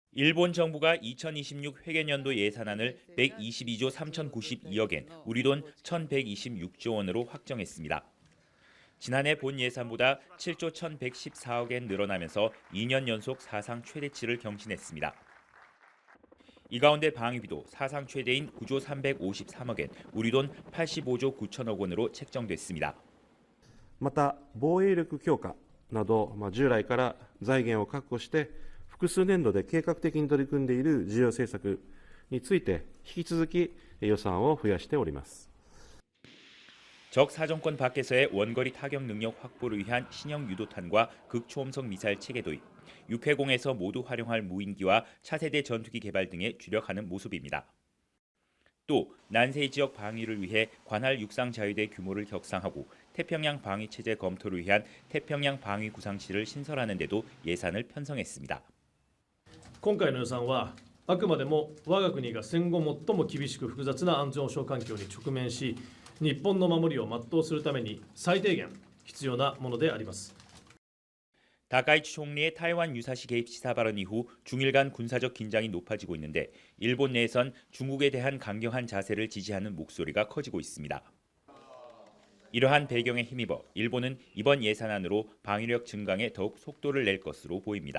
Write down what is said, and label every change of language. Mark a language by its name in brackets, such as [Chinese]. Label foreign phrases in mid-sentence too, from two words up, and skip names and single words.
[Korean] 일본 정부가 2026 회계년도 예산안을 122조 3,092억 엔, 우리 돈 1,126조 원으로 확정했습니다. 지난해 본 예산보다 7조 1,114억 엔 늘어나면서 2년 연속 사상 최대치를 경신했습니다. 이 가운데 방위비도 사상 최대인 9조 353억 엔, 우리 돈 85조 9천억 원으로 책정됐습니다. [Japanese] また防衛力強化など、従来から財源を確保して複数年度で計画的に取り組んでいる重要政策について引き続き予算を増やしております。 [Korean] 적 사정권 밖에서의 원거리 타격 능력 확보를 위한 신형 유도탄과 극초음속 미사일 체계 도입, 육해공에서 모두 활용할 무인기와 차세대 전투기 개발 등에 주력하는 모습입니다. 또 난세 지역 방위를 위해 관할 육상 자유대 규모를 격상하고 태평양 방위 체제 검토를 위한 태평양 방위 구상실을 신설하는 데도 예산을 편성했습니다. [Japanese] 今回の予算はあくまでも我が国が戦後最も厳しく複雑な安全保障環境に直面し、日本の守りを全うするために最低限必要なものであります。 [Korean] 다카이치 총리의 타이완 유사시 개입 시사 발언 이후 중일 간 군사적 긴장이 높아지고 있는데 일본 내에선 중국에 대한 강경한 자세를 지지하는 목소리가 커지고 있습니다. 이러한 배경에 힘입어 일본은 이번 예산안으로 방위력 증강에 더욱 속도를 낼 것으로 보입니다.